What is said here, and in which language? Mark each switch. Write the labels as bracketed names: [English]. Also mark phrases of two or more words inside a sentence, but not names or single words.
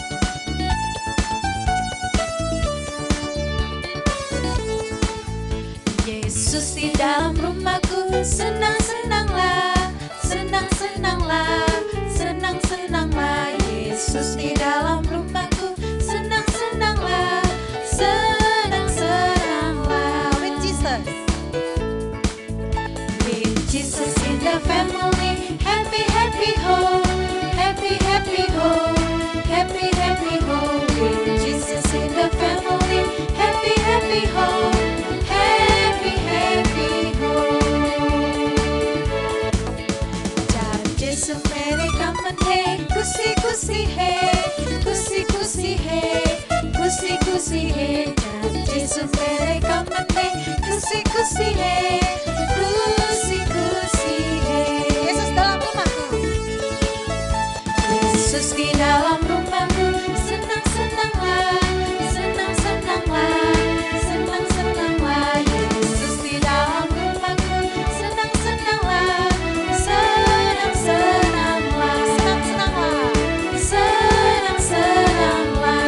[Indonesian] Yesus di dalam rumahku, senang-senanglah, senang-senanglah, senang-senanglah. Yesus di dalam rumahku, senang-senanglah, senang-senanglah. [English] With Jesus. With Jesus in the family, happy, happy home, happy, happy home, happy, happy home. With Jesus in the family, happy, happy happy ho, happy, happy ho. [Hindi] जब यीशु मेरे गम है, खुशी खुशी है, खुशी खुशी है, खुशी खुशी है। जब यीशु मेरे गम है, खुशी खुशी है, खुशी खुशी है। [Indonesian] Yesus dalam rumahku. Yesus di dalam rumahku, senang senanglah, senang senanglah, senang senanglah. Yesus di dalam rumahku, senang senanglah, senang senanglah, senang senanglah, senang senanglah.